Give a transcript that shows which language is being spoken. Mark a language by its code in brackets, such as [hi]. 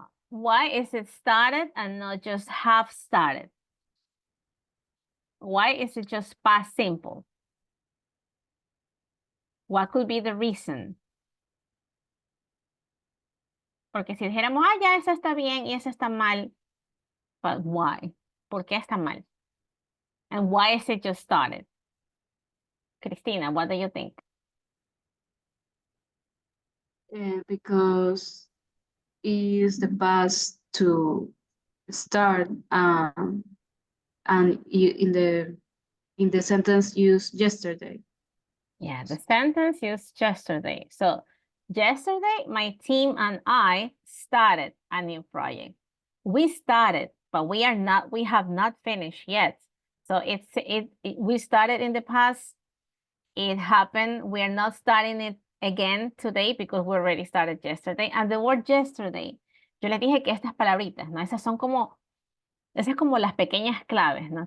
[en] Why is it started and not just have started? Why is it just past simple? What could be the reason? [es] Porque si dijéramos, ah, ya eso está bien y eso está mal, [en] but why? [es] ¿Por qué está mal? [en] And why is it just started? Cristina, what do you think? Because is the past to start and you in the sentence use yesterday. Yeah, the sentence used yesterday. So yesterday, my team and I started a new project. We started, but we have not finished yet. So we started in the past. It happened. We are not starting it again today because we already started yesterday. And the word yesterday, [es] yo les dije que estas palabritas, ¿no? Esas es como las pequeñas claves, ¿no?